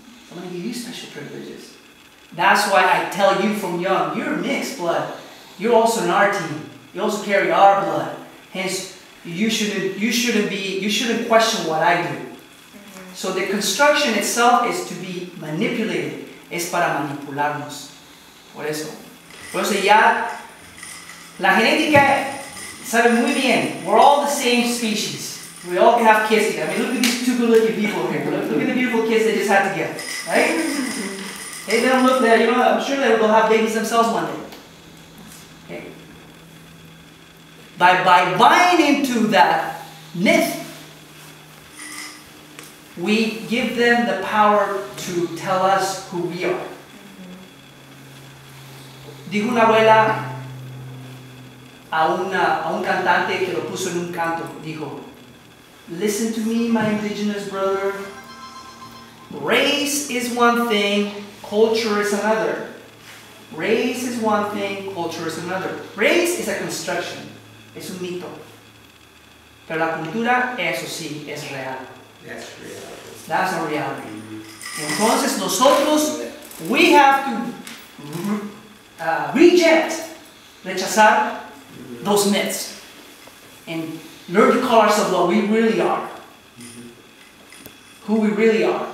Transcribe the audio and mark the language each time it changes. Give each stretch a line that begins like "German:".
English: I'm going to give you special privileges. That's why I tell you from young, you're mixed blood. You're also in our team. You also carry our blood. Hence, you shouldn't question what I do. So the construction itself is to be manipulated.
Spanish: Es para manipularnos. Por eso ya la genética sabe muy bien.
English: We're all the same species. We all can have kids together. I mean, look at these two good-looking people over here. Look at the beautiful kids they just had together, right? They don't look there. You know, I'm sure they'll have babies themselves one day. Okay? By buying into that myth, we give them the power to tell us who we are.
Spanish: Dijo una abuela a un cantante que lo puso en un canto, dijo,
English: listen to me, my indigenous brother. Race is one thing, culture is another. Race is one thing, culture is another. Race is a construction,
Spanish: es un mito. Pero la cultura, eso sí, es real.
English: That's real. That's a reality.
Spanish: Entonces nosotros,
English: we have to rechazar those myths and learn to call ourselves what we really are. Who we really are.